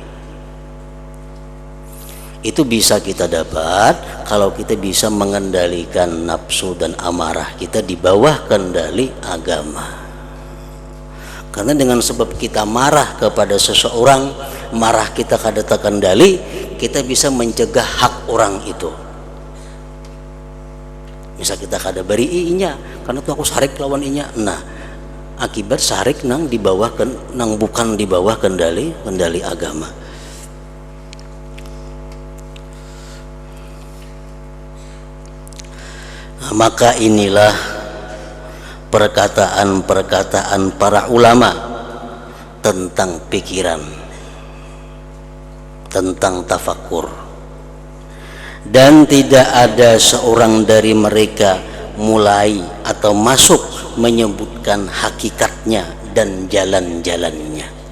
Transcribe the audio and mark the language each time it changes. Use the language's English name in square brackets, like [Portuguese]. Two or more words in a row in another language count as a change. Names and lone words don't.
[Indonesian] Itu bisa kita dapat kalau kita bisa mengendalikan nafsu dan amarah kita di bawah kendali agama. Karena dengan sebab kita marah kepada seseorang, marah kita kada terkendali, kita bisa mencegah hak orang itu. [Banjar] Bisa kita kada beri inya, karena tuh aku sarik lawan inya. Nah, akibat sarik nang di bawah nang bukan di bawah kendali agama. [Indonesian] Nah, maka inilah perkataan-perkataan para ulama tentang pikiran, tentang tafakkur, dan tidak ada seorang dari mereka mulai atau masuk menyebutkan hakikatnya dan jalan-jalannya.